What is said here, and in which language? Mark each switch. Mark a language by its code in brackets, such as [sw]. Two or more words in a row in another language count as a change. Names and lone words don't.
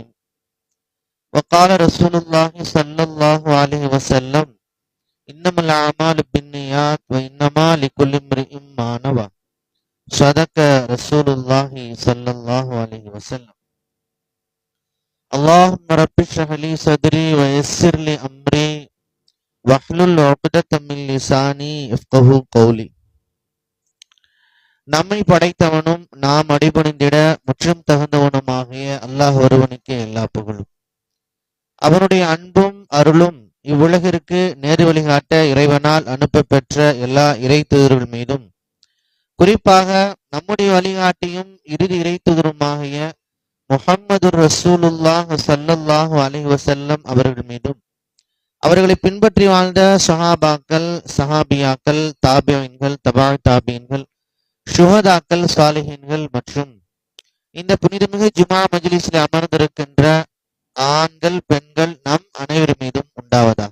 [ar] وقال رسول الله صلى الله عليه وسلم: إنما الأعمال بالنيات وإنما لكل امرئ ما نوى. صدق رسول الله صلى الله عليه وسلم. اللهم رب اشرح لي صدري ويسر لي أمري واحلل عقدة من لساني يفقهوا قولي. [ta] நம்மை படைத்தவனும் நாம் அடிபணிந்திட முற்றும் தகுந்தவனுமாகிய அல்லாஹ் ஒருவனுக்கே எல்லா புகழும். அவனுடைய அன்பும் அருளும் இவ்வுலகிற்கு நேரு வழிகாட்ட இறைவனால் அனுப்ப பெற்ற எல்லா இறை தூதர்கள் மீதும், குறிப்பாக நம்முடைய வழிகாட்டியும் இறுதி இறை தூதருமாகிய முஹம்மது ரசூலுல்லாஹ் [ar] صلى الله عليه وسلم [ta] அவர்கள் மீதும், அவர்களை பின்பற்றி வாழ்ந்த சஹாபாக்கள், சஹாபியாக்கள், தாபியீன்கள், தபா தாபியீன்கள், ஷுஹதாக்கள், சாலிஹீன்கள் மற்றும் இந்த புனிதமிகு ஜுமா மஜ்லிஸில் அமர்ந்திருக்கின்ற ஆண்கள், பெண்கள் நம் அனைவர் மீதும் உண்டாவதாக.